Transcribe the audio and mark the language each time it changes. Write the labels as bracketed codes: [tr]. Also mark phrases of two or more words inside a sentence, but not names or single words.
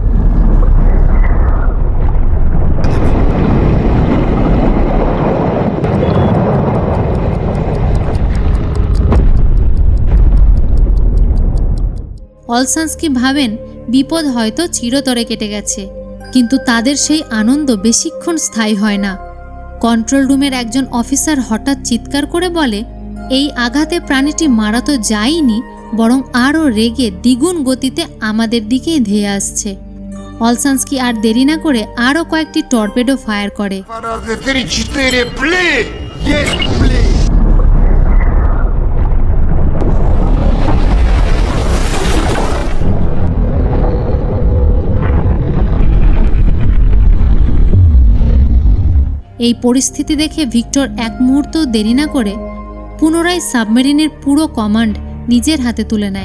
[bn] অলসানস্কি ভাবেন বিপদ হয়তো চিরতরে কেটে গেছে, কিন্তু তাদের সেই আনন্দ বেশিক্ষণ স্থায়ী হয় না। কন্ট্রোল রুমের একজন অফিসার হঠাৎ চিৎকার করে বলে, এই আঘাতে প্রাণীটি মারা তো যায়নি, বরং আরও রেগে দ্বিগুণ গতিতে আমাদের দিকেই ধেয়ে আসছে। অলসানস্কি আর দেরি না করে আরও কয়েকটি টর্পেডো ফায়ার করে। [ru] Парады 3-4, пли! Есть пли! [bn] এই পরিস্থিতি দেখে ভিক্টর এক মুহূর্ত দেরি না করে পুনরায় সাবমেরিনের পুরো কমান্ড নিজের হাতে তুলে নেয়।